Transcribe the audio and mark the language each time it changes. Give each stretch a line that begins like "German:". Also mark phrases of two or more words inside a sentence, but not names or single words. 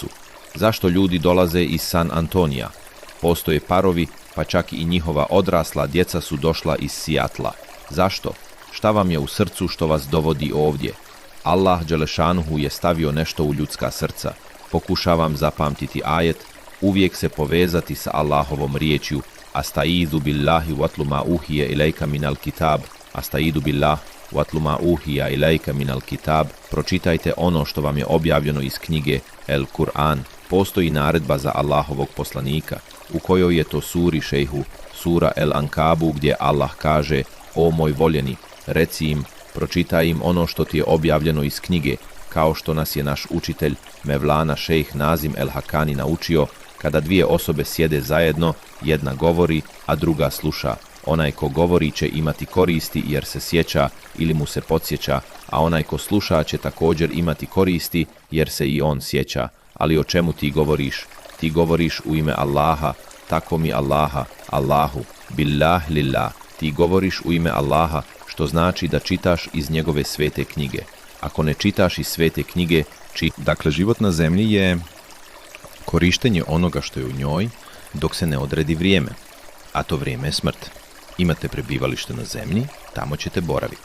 Bosnian: Zašto ljudi dolaze iz San Antonija? Postoje parovi, pa čak i njihova odrasla djeca su došla iz Seattla. Zašto? Šta vam je u srcu što vas dovodi ovdje? Allah Đelešanuhu je stavio nešto u ljudska srca. Pokušavam zapamtiti ajet, uvijek se povezati sa Allahovom riječju.
Arabic: أستعيذ بالله واتل ما أوحي إليك من الكتاب. أستعيذ بالله واتل ما أوحي إليك من الكتاب.
Bosnian: Pročitajte ono što vam je objavljeno iz knjige El Kur'an. Postoji naredba za Allahovog poslanika, u kojoj je to suri šejhu, sura El Ankabu, gdje Allah kaže: O moj voljeni, reci im, pročitaj im ono što ti je objavljeno iz knjige, kao što nas je naš učitelj Mevlana šejh Nazim El Hakani naučio, kada dvije osobe sjede zajedno, jedna govori, a druga sluša. Onaj ko govori će imati koristi jer se sjeća ili mu se podsjeća, a onaj ko sluša će također imati koristi jer se i on sjeća. Ali o čemu ti govoriš? Ti govoriš u ime Allaha, tako mi Allaha,
Arabic: الله، بالله لله.
Bosnian: Ti govoriš u ime Allaha, što znači da čitaš iz njegove svete knjige. Ako ne čitaš iz svete knjige, Dakle, život na zemlji je korištenje onoga što je u njoj dok se ne odredi vrijeme, a to vrijeme je smrt. Imate prebivalište na zemlji, tamo ćete boraviti.